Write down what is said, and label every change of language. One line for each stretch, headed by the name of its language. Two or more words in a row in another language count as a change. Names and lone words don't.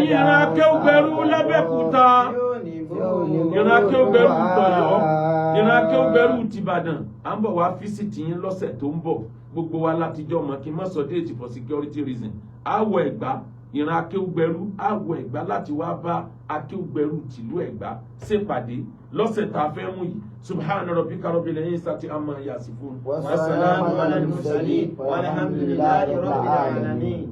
Yoruba: ẹ̀yin ìran akéwùgbẹ̀rú l'Abẹ́òkúta ìran akéwùgbẹ̀rú t'Ọ̀yọ́ ìran akéwùgbẹ̀rú t'Ìbàdàn à ń bọ̀ wá fíṣítì yín lọ́sẹ̀ tó ń bọ̀ gbogbo wa látijọ́ mọ̀ kí n má sọ déètì
English: for security reason
Yoruba: àwọ̀ Ẹ̀gbá ìran akéwùgbẹ̀rú àwọ̀ Ẹ̀gbá láti wá bá akéwùgbẹ̀rú tìlú Ẹ̀gbá ṣèpàdé lọ́sẹ̀ tá a fẹ́ mú yìí
Arabic: سبحان ربك رب العزة عما يصفون وسلام على المرسلين والحمد لله رب العالمين.